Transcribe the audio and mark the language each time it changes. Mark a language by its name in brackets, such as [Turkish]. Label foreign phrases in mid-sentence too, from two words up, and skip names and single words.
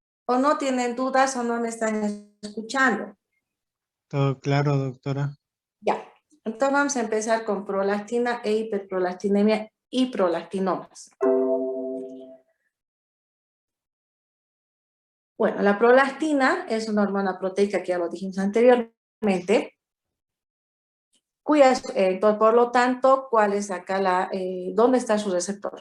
[Spanish] ¿O no tienen dudas o no me están escuchando? Todo claro, doctora. Ya. Entonces vamos a empezar con prolactina e hiperprolastinemia y prolactinomas. Bueno, la prolactina es una hormona proteica que ya lo dijimos anteriormente, entonces, por lo tanto, ¿cuál es acá dónde está su receptor?